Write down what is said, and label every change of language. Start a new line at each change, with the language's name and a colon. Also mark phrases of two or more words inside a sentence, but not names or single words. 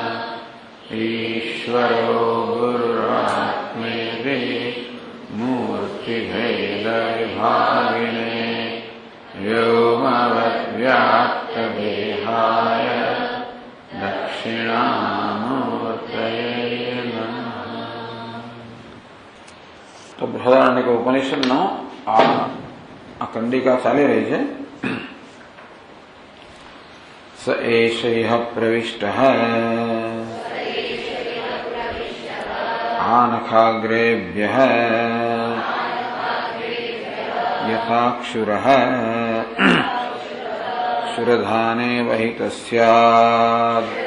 Sanskrit: ईश्वरो गुरुरात्मेति मूर्तिभेदविभागिने व्योमवद्व्याप्तदेहाय दक्षिणामूर्तये नमः।
Gujarati: तो बृहदारण्यक उपनिषदનો આ કંડિકા ચાલી રહી છે।
Sanskrit: स एष इह प्रविष्टः आनखाग्रेभ्यः यथाक्षुरः क्षुरधाने वहितः स्यात्